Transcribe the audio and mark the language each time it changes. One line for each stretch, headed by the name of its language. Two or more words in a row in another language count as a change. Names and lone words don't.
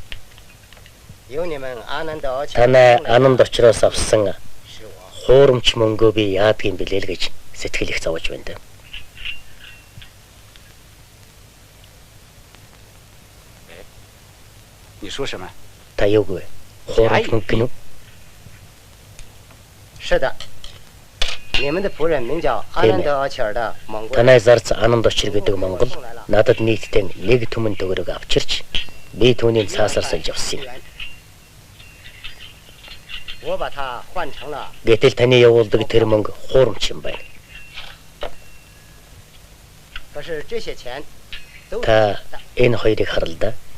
Mongolian: Танай ананд очроос авсан хуурамч мөнгөө би яадгийн билээ л гэж сэтгэл их зовж байна. Та юу гэ? Хуурамч мөнгө гэнэ үү?
Chinese: 是的。你们的仆人名叫阿南德切尔的蒙古。
Mongolian: Танай зарц Ананд Очир гэдэг Монгол надад нийтдээ 1 түмэн төгрөг авчирч би түүнийг цаасаар сольж авсан юм. Гэтэл таны явуулдаг тэр мөнгө хуурамч юм байна. Та энэ хоёрыг харал да.